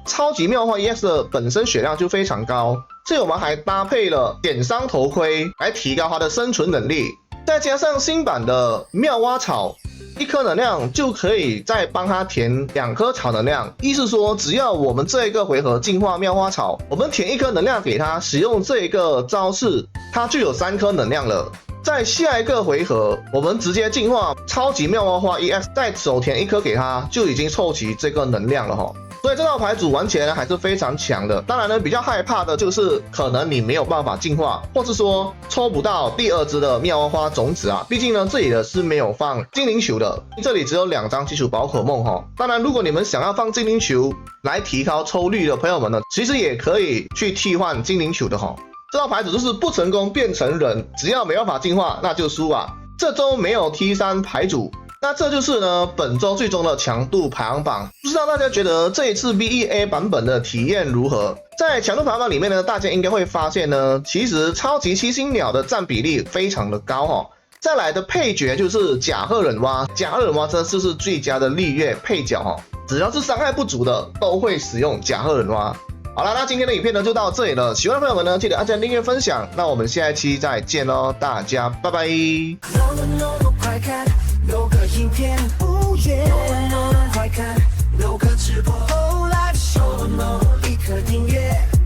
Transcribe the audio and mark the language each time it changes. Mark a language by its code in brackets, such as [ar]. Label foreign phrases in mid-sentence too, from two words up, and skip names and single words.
[zh] 超級妙花 EX 的本身血量就非常高，所以我們還搭配了點傷頭盔來提高它的生存能力，再加上新版的妙蛙草。1顆能量就可以再幫它填2顆草能量，意思說只要我們這一個回合進化妙蛙草，我們填1顆能量給它，使用這一個招式，它就有3顆能量了。在下一個回合，我們直接進化超級妙蛙花 EX，再手填1顆給它，就已經湊齊這個能量了哈。所以這套牌組玩起來還是非常強的。當然呢，比較害怕的就是可能你沒有辦法進化，或是說抽不到第2隻的妙蛙花種子啊。畢竟呢，這裡的是沒有放精靈球的，這裡只有2張基礎寶可夢哈。當然，如果你們想要放精靈球來提高抽率的朋友們呢，其實也可以去替換精靈球的哈。這套牌組就是不成功變成人，只要沒辦法進化，那就輸啊。這周沒有 T3 牌組。那這就是呢本周最終的強度排行榜，不知道大家覺得這一次 BEA 版本的體驗如何？在強度排行榜裡面呢，大家應該會發現呢，其實超級七星鳥的佔比例非常的高哈。再來的配角就是甲賀忍蛙，甲賀忍蛙真的就是最佳的綠葉配角哈，只要是傷害不足的都會使用甲賀忍蛙。好了，那今天的影片呢就到這裡了，喜歡的朋友們呢記得按讚、訂閱、分享，那我們下一期再見嘍，大家拜拜。6個影片，快看6個直播，1顆訂閱。